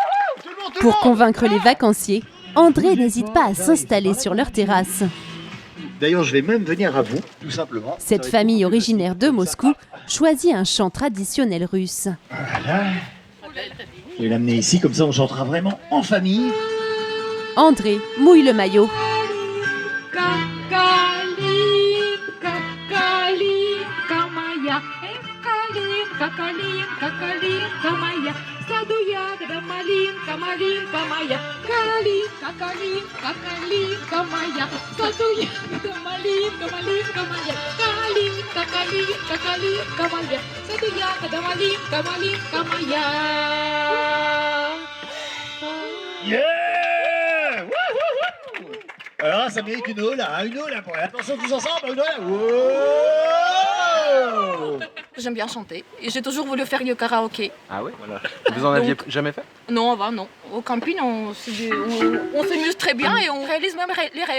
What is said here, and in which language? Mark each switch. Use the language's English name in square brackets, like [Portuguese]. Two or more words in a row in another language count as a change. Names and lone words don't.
[French] Pour convaincre les vacanciers, André n'hésite pas à s'installer sur leur terrasse. D'ailleurs, je vais même venir à vous, tout simplement. Cette famille originaire de Moscou choisit un chant traditionnel russe. Voilà. Je vais l'amener ici, comme ça on chantera vraiment en famille. André mouille le maillot. [Russian] Калинка моя, в саду ягода малинка, малинка моя. Калинка, калинка, калинка моя, в саду ягода малинка, малинка моя. Калинка, калинка, калинка моя, в саду ягода малинка, малинка моя. [English] Yeah! Wouhou! [French] Alors ça mérite une eau là, pour attention tous ensemble, une eau là. Wow! J'aime bien chanter et j'ai toujours voulu faire le karaoké. Ah oui, voilà. Vous en aviez jamais fait? Non, non. Au camping, on s'amuse très bien et on réalise même les rêves.